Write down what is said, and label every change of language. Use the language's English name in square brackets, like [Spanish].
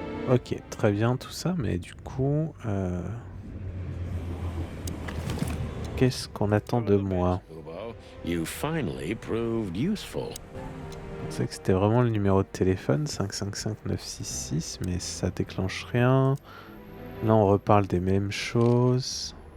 [French] Ok, très bien tout ça, mais du coup... Qu'est-ce qu'on attend de moi? [English] You finally proved useful. [French] Je pensais que c'était vraiment le numéro de téléphone, 555-966, mais ça déclenche rien. Là, on reparle des mêmes choses.